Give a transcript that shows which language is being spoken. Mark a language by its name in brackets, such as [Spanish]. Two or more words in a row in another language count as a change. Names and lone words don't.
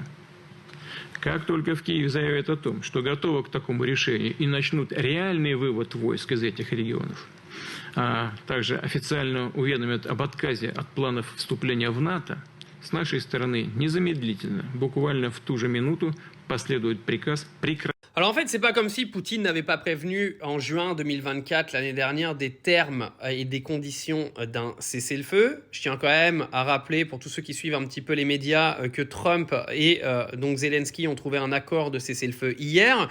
[Russian] Как только в Киеве заявят о том, что готовы к такому решению и начнут реальный вывод войск из этих регионов, а также официально уведомят об отказе от планов вступления в НАТО, с нашей стороны незамедлительно, буквально в ту же минуту, последует приказ прекратить. [French] Alors en fait, c'est pas comme si Poutine n'avait pas prévenu en juin 2024, l'année dernière, des termes et des conditions d'un cessez-le-feu. Je tiens quand même à rappeler, pour tous ceux qui suivent un petit peu les médias, que Trump et donc Zelensky ont trouvé un accord de cessez-le-feu hier.